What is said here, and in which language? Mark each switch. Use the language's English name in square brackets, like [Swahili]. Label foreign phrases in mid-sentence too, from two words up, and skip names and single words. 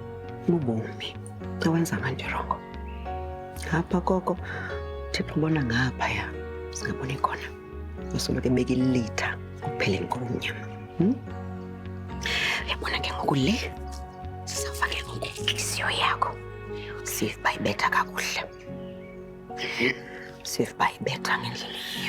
[Xhosa] Bubomi. Awenza abantu irongo. Apha koko Thixo ubona ngaphaya. Singaboni khona. Usoloko ebeka ilitha kuphele komnyama. Uyabona ke ngoku le sizawufake ngoku inhliziyo yakho. [English] See if [Xhosa] bayibetha kakuhle. [English] See if [Xhosa] bayibetha ngendlela yiyo.